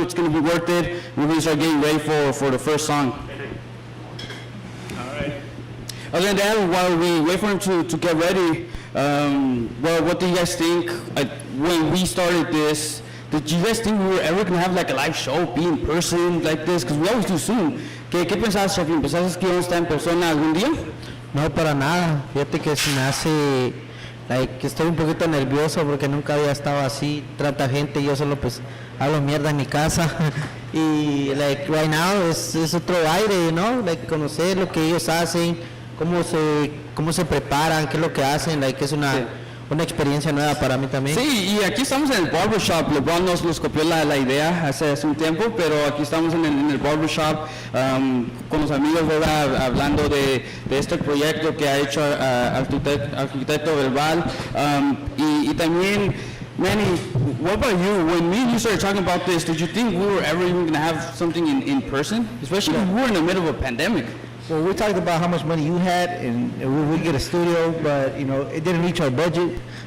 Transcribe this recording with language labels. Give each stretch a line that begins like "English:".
English: It's going to be worth it. We're going to start getting ready for the first song. All right. Other than that, while we wait for him to get ready, well, what do you guys think? When we started this, did you guys think we were ever going to have like a live show, be in person like this? Because we always do Zoom. ¿Qué pensabas, Shafi?
Spanish: ¿Pensabas que íbamos a estar en persona algún día? No, para nada. Fíjate que se me hace, que estoy un poquito nervioso porque nunca había estado así, tanta gente, yo solo pues hablo mierda en mi casa. Y right now es otro aire, ¿no? Conocer lo que ellos hacen, cómo se preparan, qué es lo que hacen, es una experiencia nueva para mí también. Sí, y aquí estamos en el barbershop. LeBron nos copió la idea hace un tiempo, pero aquí estamos en el barbershop con los amigos, ¿verdad? Hablando de este proyecto que ha hecho Arquitecto Verbal.
English: Y también, Manny, what about you? When me and you started talking about this, did you think we were ever even going to have something in person? Especially when we were in the middle of a pandemic. Well, we talked about how much money you had, and we get a studio, but it didn't reach our budget.